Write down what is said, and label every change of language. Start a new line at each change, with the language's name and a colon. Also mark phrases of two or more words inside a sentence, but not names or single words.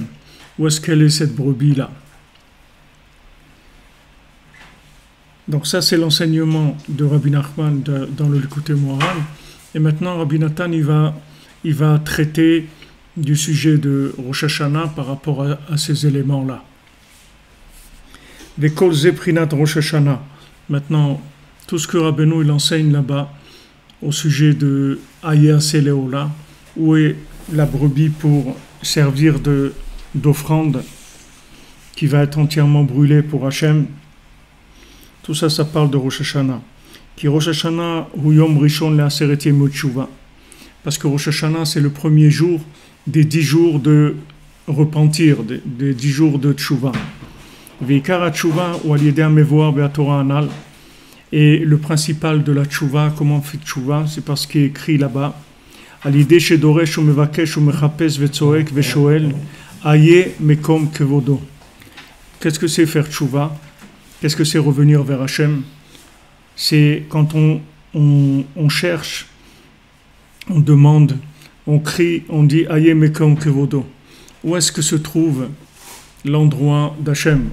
French: Où est-ce qu'elle est cette brebis-là? Donc ça, c'est l'enseignement de Rabbi Nachman dans le Likutei Moharan. Et maintenant, Rabbi Nathan, il va traiter du sujet de Rosh Hashanah par rapport à ces éléments-là.
Hebrew: וכל זה בחינת ראש השנה.
French: Maintenant, tout ce que Rabbeinu il enseigne là-bas au sujet de
Hebrew: איה השה לעולה,
French: où est la brebis pour servir d'offrande qui va être entièrement brûlée pour Hachem. Tout ça, ça parle de Rosh Hashanah.
Hebrew: כי ראש השנה הוא יום ראשון לעשרת ימי תשובה.
French: Parce que Rosh Hashanah, c'est le premier jour des 10 jours de repentir, des 10 jours de tshuva.
Hebrew: ועיקר התשובה הוא על ידי המבואר בתורה הנ"ל.
French: Et le principal de la tshuva, comment on fait tshuva, c'est parce qu'il est écrit là-bas
Hebrew: על ידי שדורש ומבקש ומחפש וצועק ושואל איה מקום כבודו.
French: Qu'est-ce que c'est faire tshuva? Qu'est-ce que c'est revenir vers Hachem? C'est quand on cherche, on demande, on crie, on dit
Hebrew: איה מקום כבודו.
French: Où est-ce que se trouve l'endroit d'Hachem?